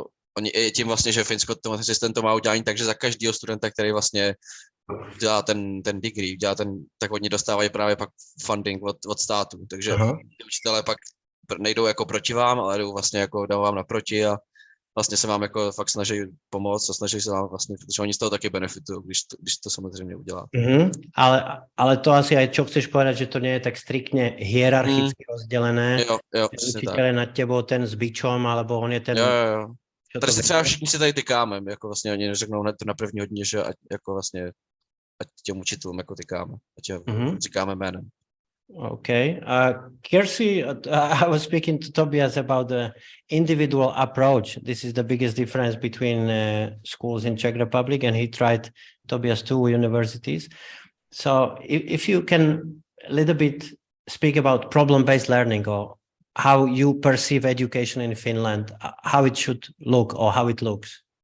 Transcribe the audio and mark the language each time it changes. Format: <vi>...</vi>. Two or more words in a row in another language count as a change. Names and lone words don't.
<cs>oni i tím vlastně, že Finsko ten systém to má udělání, takže za každého studenta, který vlastně dělá ten degree, tak oni dostávají právě pak funding od státu, takže ty učitelé pak nejdou jako proti vám, ale jdou vlastně jako jdou vám naproti a vlastně se vám jako fakt snaží pomoct a snaží se vám vlastně, protože oni z toho taky benefitují, když to samozřejmě udělá.</cs> <sk>Ale to asi aj čo chceš povedať, že to nie je tak striktne hierarchicky rozdelené.</sk> <cs>Jo,</cs> <sk>učiteľ je nad tebou ten s bičom, alebo on je ten...</sk> <cs>Jo. Tady si třeba všichni si tady tykáme, jako vlastně oni neřeknou hned to na první hodině, že jako vlastně ať těm učitelům jako tykáme, ať říkáme jménem.</cs> <en>Okay. Kirsi, I was speaking to Tobias about the individual approach. This is the biggest difference between schools in Czech Republic, and he tried, Tobias, 2 universities. So if you can a little bit speak about problem-based learning or how you perceive education in Finland, how it should look or how it looks.</en>